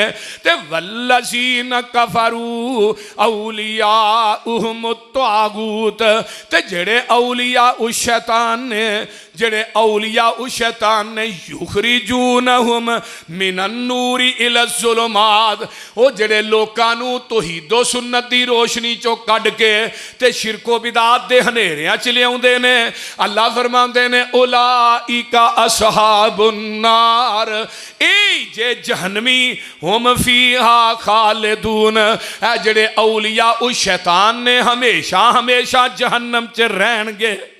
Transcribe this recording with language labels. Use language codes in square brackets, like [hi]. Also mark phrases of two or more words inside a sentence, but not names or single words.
[ar] تے والذین کفروا اولیاؤہم الطاغوت. [pa] تے جڑے [ar] اولیاء الشیطان [pa] نے جڑے [ar] اولیاء الشیطان [pa] نے [ar] یخرجونہم من النور الی الظلمات. [pa] وہ جڑے لوکاں نو توحید و سنت دی روشنی چو کڈ کے تے شرک و بدعات دے ہنیریاں چ لے آوندے نے. اللہ فرماندے نے [ar] اولئک اصحاب النار. [pa] اے جے جہنمی [ar] ہم فیہا خالدون. [pa] اے جڑے [ar] اولیاء الشیطان [pa] نے ہمیشہ ہمیشہ جہنم چ رہن گے.